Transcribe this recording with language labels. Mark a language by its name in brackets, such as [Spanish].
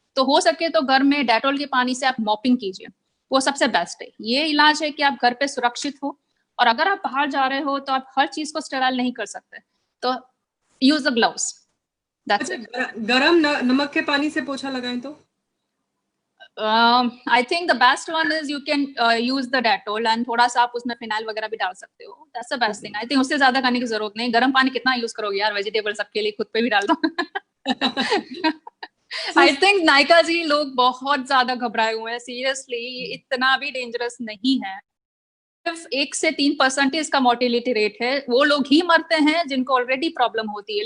[Hindi] तो हो सके तो घर में डेटॉल के पानी से आप मॉपिंग कीजिए, वो सबसे बेस्ट है। ये इलाज है कि आप घर पे सुरक्षित हो, और अगर आप बाहर जा रहे हो तो आप हर चीज को स्टेराइल नहीं कर सकते, तो [English] Use the gloves, that's it. [Hindi] गरम नमक के पानी से पोछा लगाएं तो? [English] I think the best one is you can use the Dettol, and [Hindi] थोड़ा सा आप उसमें फिनाइल वगैरह भी डाल सकते हो। [English] That's the best thing. I think [Hindi] उससे ज्यादा करने की जरूरत नहीं। गर्म पानी कितना यूज करोगे यार, वेजिटेबल सबके लिए, खुद पे भी डाल दो। I think नायका जी, लोग बहुत ज्यादा घबराए हुए हैं, सीरियसली इतना भी डेंजरस नहीं है। सिर्फ 1 से 3% इसका मोर्टेलिटी रेट है, वो लोग ही मरते हैं जिनको ऑलरेडी प्रॉब्लम होती है।